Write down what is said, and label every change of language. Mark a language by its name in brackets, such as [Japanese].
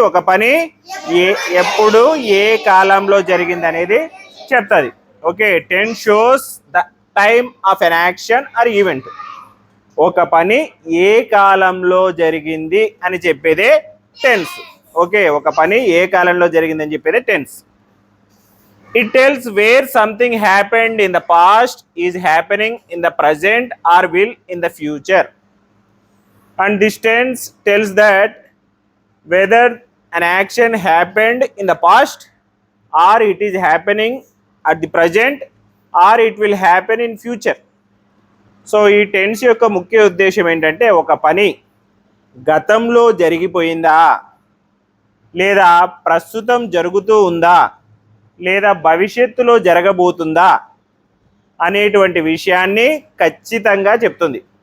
[Telugu] ఒక పని ఎప్పుడు ఏ కాలంలో జరిగింది అనేది చెప్తుంది. [English] Okay, tense shows the time of an action or event. [Telugu] ఒక పని ఏ కాలంలో జరిగింది అని చెప్పేదే టెన్స్. ఓకే, ఒక పని ఏ కాలంలో జరిగింది అని చెప్పేదే tense. [English] It tells where something happened in the past, is happening in the present or will in the future. And this tense tells that whether an action happened in the past or it is happening at the present or it will happen in future. [Telugu] So ఈ tense యొక్క ముఖ్య ఉద్దేశం ఏంటంటే ఒక పని గతంలో జరిగిపోయిందా, లేదా ప్రస్తుతం జరుగుతూ ఉందా, లేదా భవిష్యత్తులో జరగబోతుందా అనేటువంటి విషయాన్ని ఖచ్చితంగా చెప్తుంది.